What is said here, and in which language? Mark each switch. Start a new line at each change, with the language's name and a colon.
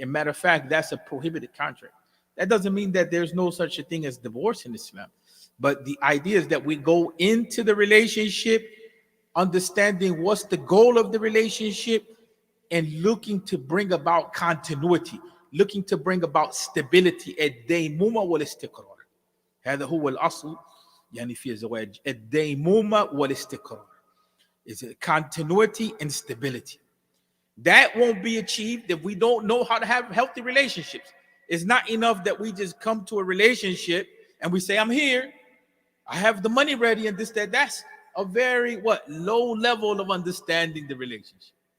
English: And matter of fact, that's a prohibited contract. That doesn't mean that there's no such a thing as divorce in Islam. But the idea is that we go into the relationship understanding what's the goal of the relationship and looking to bring about continuity, looking to bring about stability.
Arabic: الديمومة والاستقرار. هذا هو الأصل يعني في الزواج. الديمومة والاستقرار.
English: It's a continuity and stability. That won't be achieved if we don't know how to have healthy relationships. It's not enough that we just come to a relationship and we say, I'm here, I have the money ready, and this, that. That's a very low level of understanding the relationship.